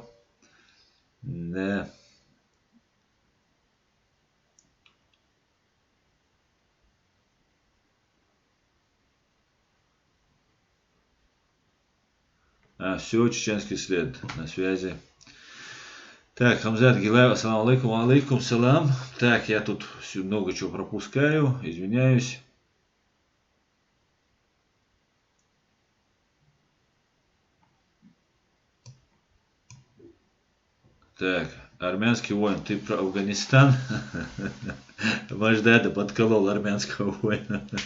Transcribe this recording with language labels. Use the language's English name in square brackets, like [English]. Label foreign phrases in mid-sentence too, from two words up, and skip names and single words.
[Russian] Да. Все, чеченский след на связи. Так, Хамзат Гилаев, [Arabic] السلام عليكم، عليكم السلام. [Russian] Так, я тут много чего пропускаю, извиняюсь. Так, армянский воин, ты про Афганистан? Маждада подколол армянского воина.